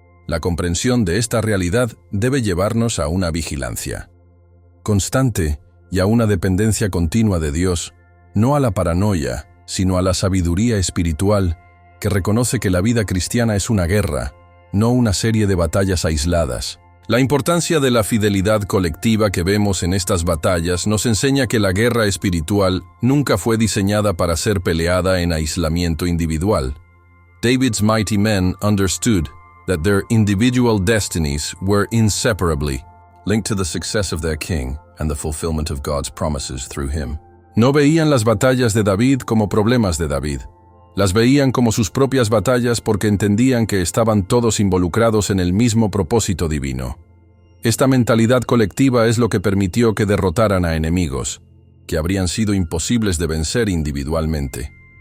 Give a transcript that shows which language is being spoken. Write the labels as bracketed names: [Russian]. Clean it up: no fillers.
[Spanish] La comprensión de esta realidad debe llevarnos a una vigilancia constante y a una dependencia continua de Dios, no a la paranoia, sino a la sabiduría espiritual que reconoce que la vida cristiana es una guerra, no una serie de batallas aisladas. La importancia de la fidelidad colectiva que vemos en estas batallas nos enseña que la guerra espiritual nunca fue diseñada para ser peleada en aislamiento individual. [English] David's mighty men understood that their individual destinies were inseparably linked to the success of their king and the fulfillment of God's promises through him. [Spanish] No veían las batallas de David como problemas de David. Las veían como sus propias batallas porque entendían que estaban todos involucrados en el mismo propósito divino. Esta mentalidad colectiva es lo que permitió que derrotaran a enemigos, que habrían sido imposibles de vencer individualmente.